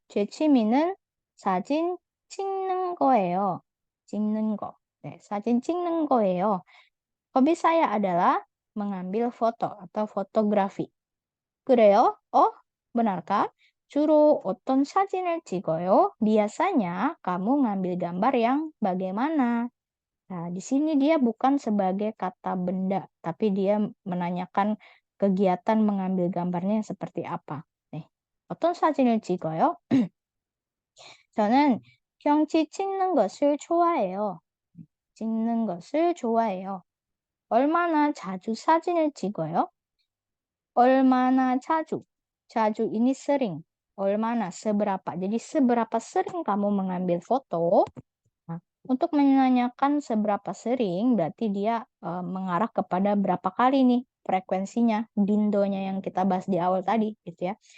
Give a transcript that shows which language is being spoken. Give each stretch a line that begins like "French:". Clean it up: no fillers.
Korean: 제 취미는 사진 찍는 거예요. 찍는 거. 네, 사진 찍는 거예요.
Indonesian: Hobi saya adalah mengambil foto atau fotografi.
Korean: 그래요?
Indonesian: benarkah?
Korean: 주로 어떤 사진을 찍어요?
Indonesian: Biasanya kamu ngambil gambar yang bagaimana? Nah, di sini dia bukan sebagai kata benda, tapi dia menanyakan kegiatan mengambil gambarnya seperti apa. Nih,
Korean: 어떤 사진을 찍어요? 저는 경치 찍는 것을 좋아해요. 찍는 것을 좋아해요. 얼마나 자주 사진을 찍어요? 얼마나 자주.
Indonesian: 자주 ini sering.
Korean: 얼마나
Indonesian: seberapa. Jadi seberapa sering kamu mengambil foto? Nah, untuk menanyakan seberapa sering berarti dia mengarah kepada berapa kali nih frekuensinya, bindonya yang kita bahas di awal tadi gitu ya.